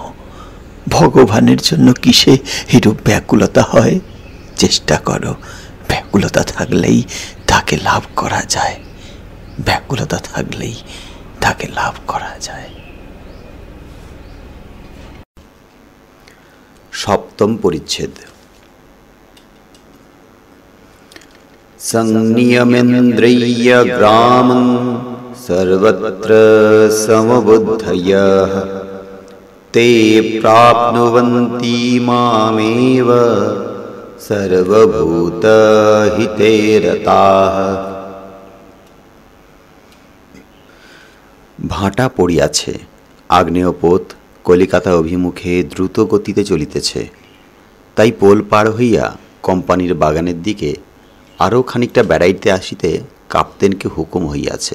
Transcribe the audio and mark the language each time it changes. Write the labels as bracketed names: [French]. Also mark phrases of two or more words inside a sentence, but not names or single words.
[Bangla] ভগবানের জন্য কিসে এরূপ ব্যাকুলতা হয়? চেষ্টা করো, ব্যাকুলতা থাকলেই তাকে লাভ করা যায়। ব্যাকুলতা থাকলেই তাকে লাভ করা যায়। 7ম পরিচ্ছেদ। [Sanskrit] संनियमेन्द्रिय ग्रामं सर्वत्र समबुद्धयः ते प्राप्नुवन्ति मामेव सर्वभूतहिते रताः। [Bangla] ভাটা পড়িয়াছে। আগ্নেয় পথ কলিকাতা অভিমুখে দ্রুত গতিতে চলিতেছে। তাই পোল পার হইয়া কোম্পানির বাগানের দিকে আরও খানিকটা বেড়াইতে আসিতে কাপ্তেনকে হুকুম হইয়াছে।